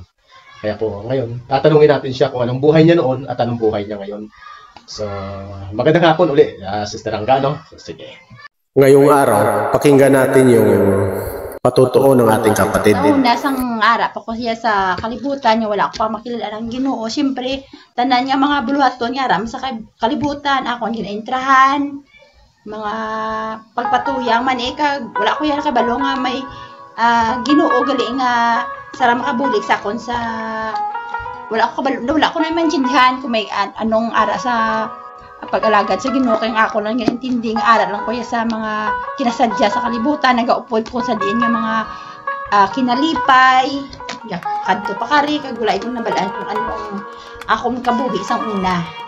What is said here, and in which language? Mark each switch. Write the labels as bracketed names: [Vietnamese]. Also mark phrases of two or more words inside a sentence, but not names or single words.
[Filipino] Kaya po ngayon, tatanungin natin siya kung anong buhay niya noon at anong buhay niya ngayon. So, magandang hapon uli, Sister Angga, no? Sige. Ngayong araw, pakinggan natin yung patutuo ng ating kapatid. [Hiligaynon] Nasang araw pa ko siya sa kalibutan niya, wala ko pa makilala ng Ginoo. Siyempre, tanan niya mga buluhaton nga ram sa kalibutan, ako ang ginaintrahan, mga pagpatuyang man wala ko yan kabalo nga may Ginoo gali nga sara makabulig sa akon sa wala ko na maintindihan kung may anong ara sa pag-alagad sa Ginoo kay ako lang ginintindi nga ara lang ko sa mga kinasadya sa kalibutan nagaupod ko sa diin nga mga kinalipay kadto pa kari kag wala itong nabalaan kung anong akong kabuhi sang una.